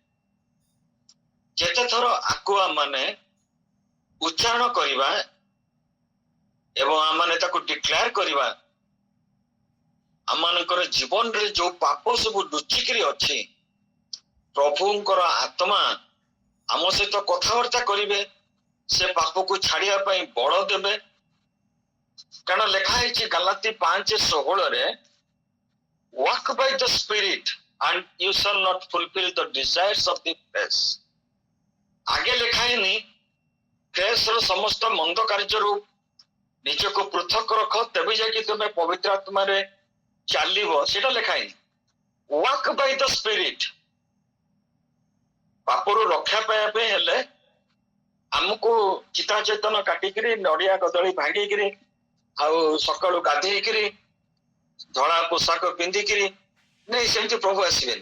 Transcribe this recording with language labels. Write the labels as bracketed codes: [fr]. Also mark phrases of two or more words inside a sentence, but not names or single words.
[or] ଯେତେଥର ଆକୁ ଆମମାନେ ଉଚ୍ଚାରଣ କରିବା ଏବଂ ଆମମାନେ ତାକୁ ଡିକ୍ଲେୟାର କରିବା, ଆମମାନଙ୍କର ଜୀବନରେ ଯୋଉ ପାପ ସବୁ ଲୁଚିକିରି ଅଛି, ପ୍ରଭୁଙ୍କର ଆତ୍ମା ଆମ ସହିତ କଥାବାର୍ତ୍ତା କରିବେ, ସେ ପାପକୁ ଛାଡିବା ପାଇଁ ବଳ ଦେବେ। କାରଣ ଲେଖା ହେଇଛି ଗାଲାତି [en] 5:16, walk by the Spirit and you shall not fulfill the desires of the flesh। [or] ଆଗେ ଲେଖା ହେଇନି ଫ୍ଲେଶର ସମସ୍ତ ମନ୍ଦ କାର୍ଯ୍ୟରୁ ନିଜକୁ ପୃଥକ ରଖ, ତେବେ ଯାଇକି ତୁମେ ପବିତ୍ର ଆତ୍ମାରେ ଚାଲିବ, ସେଟା ଲେଖା ହେଇନି। [en] walk by the Spirit. [or] ପାପରୁ ରକ୍ଷା ପାଇବା ପାଇଁ ହେଲେ ଆମକୁ ଚିତା ଚୈତନ କାଟିକିରି ନଡିଆ କଦଳୀ ଭାଙ୍ଗିକିରି ଆଉ ସକାଳୁ ଗାଧେଇକିରି ଧଳା ପୋଷାକ ପିନ୍ଧିକିରି ନାଇଁ, ସେମିତି ପ୍ରଭୁ ଆସିବେନି।